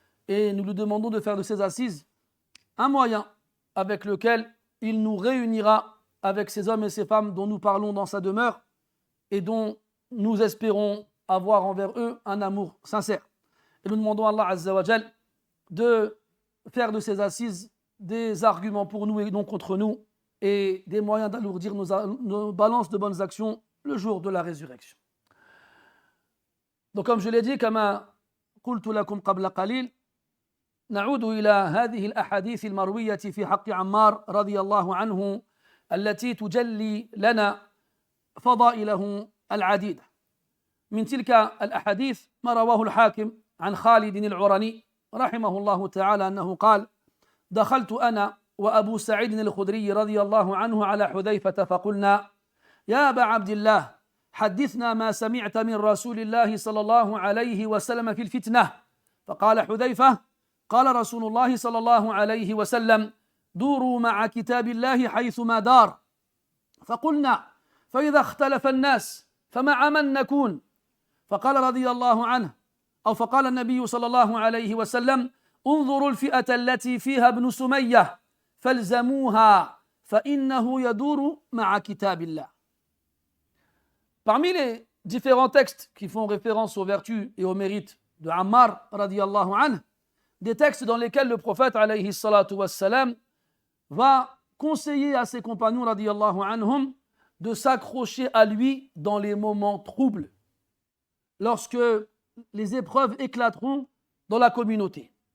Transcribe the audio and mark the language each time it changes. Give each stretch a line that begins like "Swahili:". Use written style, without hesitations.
French: Et nous lui demandons de faire de ces assises un moyen avec lequel il nous réunira avec ces hommes et ces femmes dont nous parlons dans sa demeure et dont nous espérons avoir envers eux un amour sincère. Et nous demandons à Allah Azza wa Jal de faire de ces assises des arguments pour nous et non contre nous, et des moyens d'alourdir nos balances de bonnes actions le jour de la résurrection. Donc comme je l'ai dit,
Arabic: كما قلت لكم قبل قليل، نعود إلى هذه الأحاديث المروية في حق عمار رضي الله عنه التي تجلي لنا فضائله العديدة. من تلك الأحاديث ما رواه الحاكم عن خالد العرني رحمه الله تعالى أنه قال: دخلت أنا وأبو سعيد الخدري رضي الله عنه على حذيفة فقلنا يا أبا عبد الله حدثنا ما سمعت من رسول الله صلى الله عليه وسلم في الفتنة. فقال حذيفة قال رسول الله صلى الله عليه وسلم دوروا مع كتاب الله حيثما دار. فقلنا فإذا اختلف الناس فمع من نكون؟ فقال رضي الله عنه فقال النبي صلى الله عليه وسلم انظروا الفئة التي فيها ابن سمية فالزموها فإنه يدور مع كتاب الله.
French: Parmi les différents textes qui font référence aux vertus et aux mérites de Ammar radiyallahu anhu, des textes dans lesquels le prophète alayhi salatu wassalam va conseiller à ses compagnons radiyallahu anhum de s'accrocher à lui dans les moments troubles, lorsque les épreuves éclateront dans la communauté.